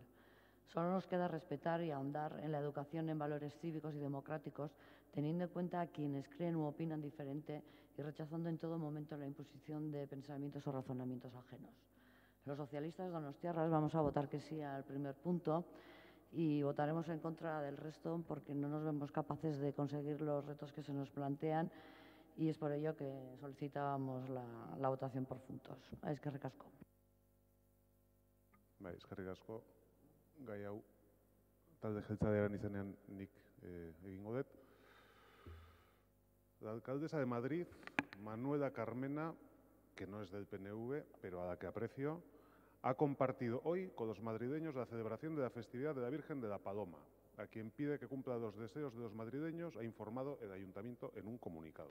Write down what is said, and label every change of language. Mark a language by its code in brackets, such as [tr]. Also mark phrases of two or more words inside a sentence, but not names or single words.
[es] Solo nos queda respetar y ahondar en la educación en valores cívicos y democráticos, teniendo en cuenta a quienes creen u opinan diferente y rechazando en todo momento la imposición de pensamientos o razonamientos ajenos. Los socialistas donostiarras vamos a votar que sí al primer punto y votaremos en contra del resto porque no nos vemos capaces de conseguir los retos que se nos plantean y es por ello que solicitábamos la votación por puntos. [eu] Eskerrik asko. Bai, eskerrik asko. Gai hau talde jeltzalearen izenean nik egingo dut. [es] La alcaldesa de Madrid, Manuela Carmena, que no es del PNV, pero a la que aprecio, ha compartido hoy con los madrileños la celebración de la festividad de la Virgen de la Paloma. A quien pide que cumpla los deseos de los madrileños ha informado el Ayuntamiento en un comunicado.